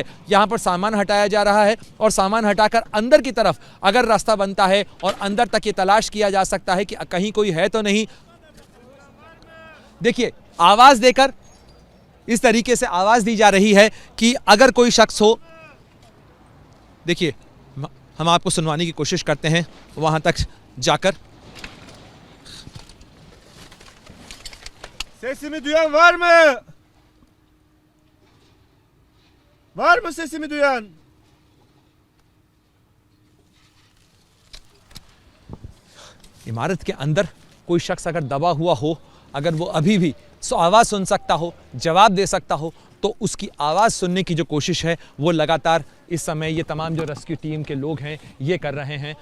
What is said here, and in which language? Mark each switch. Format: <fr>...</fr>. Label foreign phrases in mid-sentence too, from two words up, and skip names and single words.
<hi>यहाँ पर सामान हटाया जा रहा है और सामान हटाकर अंदर की तरफ अगर रास्ता बनता है और अंदर तक ये तलाश किया जा सकता है कि कहीं कोई है तो नहीं। देखिए आवाज़ देकर इस तरीके से आवाज़ दी जा रही है कि अगर कोई शख्स हो। देखिए हम आपको सुनवाने की कोशिश करते हैं वहाँ तक जाकर।</hi> <tr>Sesimi duyan var mı? Var mı sesimi duyan?</tr> <hi>इमारत के अंदर कोई शख्स अगर दबा हुआ हो, अगर वो अभी भी आवाज़ सुन सकता हो, जवाब दे सकता हो, तो उसकी आवाज़ सुनने की जो कोशिश है वो लगातार इस समय ये तमाम जो</hi> <en>rescue team</en> <hi>के लोग हैं ये कर रहे हैं।</hi>